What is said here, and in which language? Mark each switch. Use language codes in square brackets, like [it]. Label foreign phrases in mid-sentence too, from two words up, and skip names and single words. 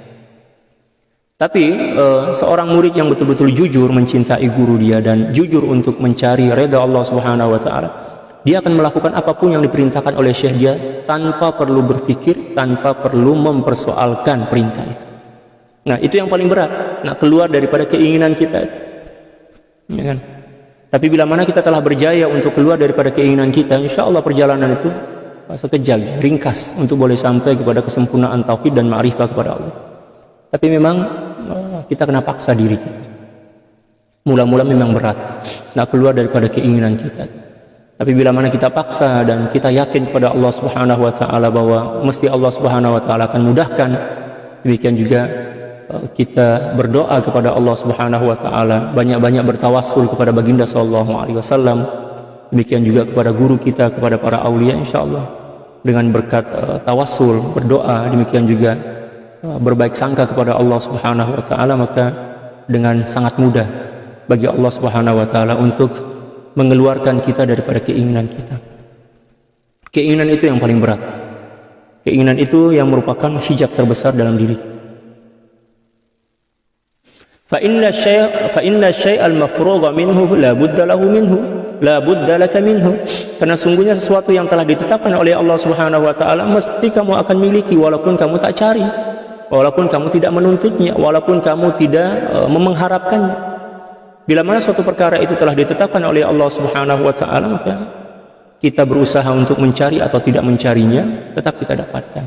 [ms] Tapi seorang murid yang betul-betul jujur mencintai guru dia dan jujur untuk mencari redha Allah [ar] سبحانه وتعالى, [ms] dia akan melakukan apapun yang diperintahkan oleh syekh dia tanpa perlu berpikir, tanpa perlu mempersoalkan perintah itu. Nah, itu yang paling berat. Nah, keluar daripada keinginan kita. Ya kan? Tapi bila mana kita telah berjaya untuk keluar daripada keinginan kita, [ar] إن شاء الله [ms] perjalanan itu sekejap, ringkas untuk boleh sampai kepada kesempurnaan tauhid dan ma'rifah kepada Allah. Tapi memang kita kena paksa diri kita. Mula-mula memang berat nak keluar daripada keinginan kita. Tapi bila mana kita paksa dan kita yakin kepada Allah [ar] سبحانه وتعالى [ms] bahwa mesti Allah [ar] سبحانه و [ms] taala akan mudahkan, demikian juga kita berdoa kepada Allah [ar] سبحانه وتعالى, [ms] banyak-banyak bertawassul kepada baginda [ar] صلى الله عليه وسلم, [ms] demikian juga kepada guru kita, kepada para aulia, insyaallah dengan berkat tawassul, berdoa, demikian juga berbaik sangka kepada Allah [ar] سبحانه وتعالى, [ms] maka dengan sangat mudah bagi Allah [ar] سبحانه وتعالى [ms] untuk mengeluarkan kita daripada keinginan kita. Keinginan itu yang paling berat. Keinginan itu yang merupakan hijab terbesar dalam diri kita. [ar] فإن الشيء المفروغ منه لا بد له منه، لا بد لك منه. [ms] Karena sungguhnya sesuatu yang telah ditetapkan oleh Allah [ar] سبحانه وتعالى [ms] mesti kamu akan miliki walaupun kamu tak cari, walaupun kamu tidak menuntutnya, walaupun kamu tidak mengharapkannya. Bila mana suatu perkara itu telah ditetapkan oleh Allah [ar] سبحانه وتعالى, [ms] maka kita berusaha untuk mencari atau tidak mencarinya, tetap kita dapatkan.